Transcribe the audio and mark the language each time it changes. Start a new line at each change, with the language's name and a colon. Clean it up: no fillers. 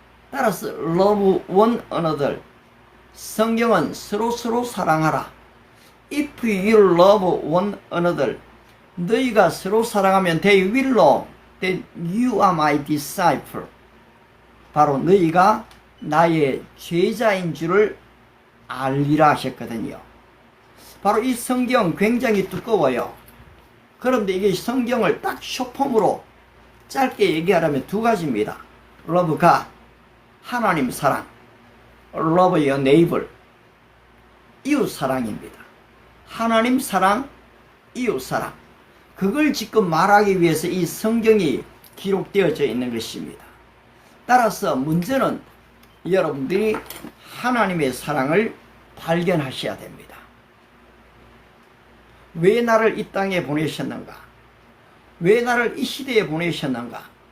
Korean: 따라서
English: love one another.
Korean: 성경은 서로 사랑하라.
English: If you love one another,
Korean: 너희가 서로 사랑하면
English: they will know that you are my disciple.
Korean: 바로 너희가 나의 제자인 줄을 알리라 하셨거든요. 바로 이 성경 굉장히 두꺼워요. 그런데 이게 성경을 딱 쇼폼으로 짧게 얘기하려면 두 가지입니다.
English: Love God,
Korean: 하나님 사랑.
English: Love your neighbor,
Korean: 이웃 사랑입니다. 하나님 사랑, 이웃 사랑. 그걸 지금 말하기 위해서 이 성경이 기록되어져 있는 것입니다. 따라서 문제는 여러분들이 하나님의 사랑을 발견하셔야 됩니다. 왜 나를 이 땅에 보내셨는가? 왜 나를 이 시대에 보내셨는가?